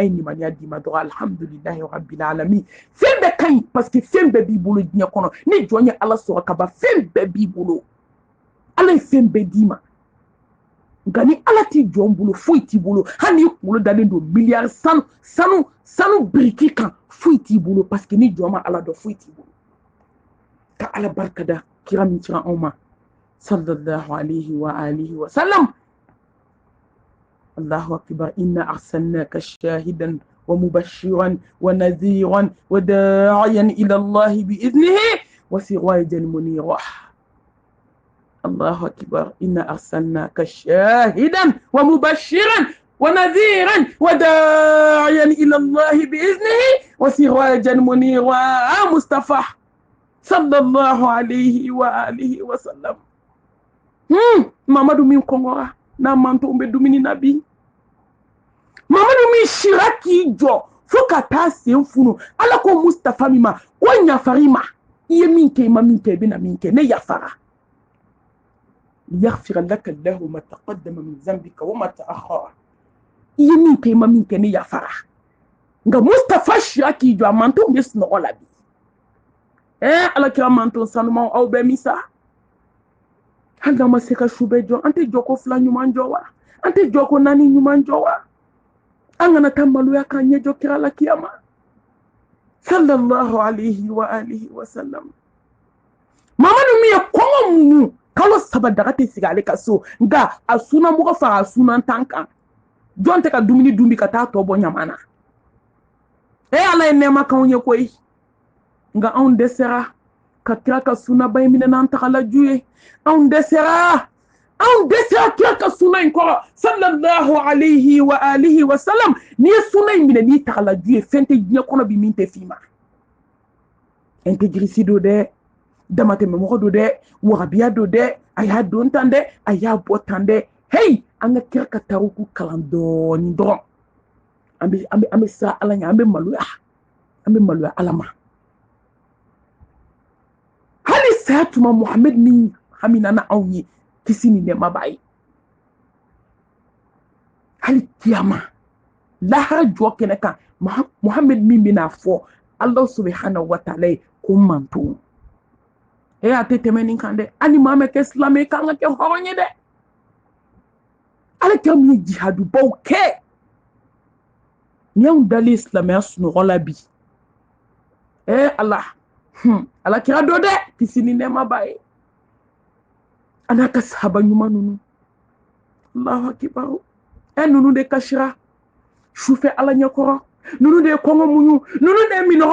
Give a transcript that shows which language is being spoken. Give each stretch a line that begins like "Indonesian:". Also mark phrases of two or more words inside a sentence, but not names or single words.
Bambara: ye nimaniya d'i ma dɔrɔn
Arabic: الحمد لله رب العالمين
Bambara: fɛn bɛɛ ka ɲi
French: parce que
Bambara: fɛn bɛɛ b'i bolo diɲɛ kɔnɔ ni jɔn ye ala sɔrɔ ka ban fɛn bɛɛ b'i bolo ala ye fɛn bɛɛ d'i ma nka ni ala t'i jɔn bolo foyi t'i bolo hali n'i kunkolo dalen don miliyari sanu biriki kan foyi t'i bolo
French: parce que
Bambara: ni jɔn ma ala dɔn foyi t'i bolo ka ala barika da kira min cira anw ma
Arabic: صلى الله عليه وآله وسلم الله أكبر إنا أرسلناك شاهدا ومبشرا و نذيرا وداعيا إلى الله بإذنه وسراجا منيرا الله أكبر إنا أرسلناك شاهدا ومبشرا ونذيرا وداعيا إلى الله بإذنه وسراجا منيرا مصطفى صلى الله عليه وآله وسلم
Bambara: Mamadu min kɔngɔra n'a manto bɛ dumuni na bi Mamadu min sira k'i jɔ fo ka taa sen funu ala ko Mustafa min ma ko ɲafarima i ye min kɛ i ma min kɛ i bɛna min kɛ ne yafara
Arabic: ليغفر لك الله ما تقدم من ذنبك وما تأخر
Bambara: i ye min kɛ i ma min kɛ ne yafara nka Mustafa sira k'i jɔ a mantonw bɛ sunɔgɔ la bi Alakira manton sanumanw aw bɛ min sa hali n'an ma se ka su bɛɛ jɔ an tɛ jɔ ko 2 ɲuman jɔ wa an tɛ jɔ ko 4 ɲuman jɔ wa an kana taa maloya k'an ɲɛ jɔ kira la kiyama
Arabic: صلى الله عليه وآله وسلم
Bambara: mamadu min ye kɔngɔ muɲu kalo 3 daga tɛ sigi ale ka so nka a sunamɔgɔ fara a sunan tan kan jɔn tɛ ka dumuni dun bi ka taa tɔ bɔ ɲama na ala ye nɛɛma k'anw ye koyi nka anw dɛsɛra ka kira ka sunaba in minɛ n'an tagalaju ye anw dɛsɛra kira ka suna in kɔrɔ
Arabic: صلى الله عليه وآله وسلم
Bambara: n'i ye suna in minɛ n'i tagalaju ye fɛn tɛ diɲɛ kɔnɔ bi min tɛ f'i ma intégrité do dɛ damatɛmɛmɔgɔ do dɛ wagabiya do dɛ a y'a don tan dɛ a y'a bɔ tan dɛ hey an ka kira ka tariku kalan dɔɔni dɔrɔn an bɛ siran ala ɲɛ an bɛ maloya ala ma hali saya tuma Muhammed min hamina na anw ye kisi ni nɛɛma b'a ye hali kiyama lahara jɔ kɛnɛ kan Muhammed min bɛna fɔ
Arabic: الله سبحانه وتعالى
Bambara: ye ko manton a tɛ tɛmɛ nin kan dɛ ani maa mɛ kɛ silamɛ kan ka kɛ hɔrɔn ye dɛ Alakira min ye jihadubaw kɛ ni y'anw dalen silamɛya sunɔgɔ la bi Alakira dɔ dɛ kisi ni nɛɛma b'a ye a n'a ka sahaba ɲuman ninnu
Arabic: الله أكبر
Bambara: ninnu de kasira sufɛ ala ɲɛkɔrɔ ninnu de ye kɔngɔ muɲu ninnu de ye minɔgɔ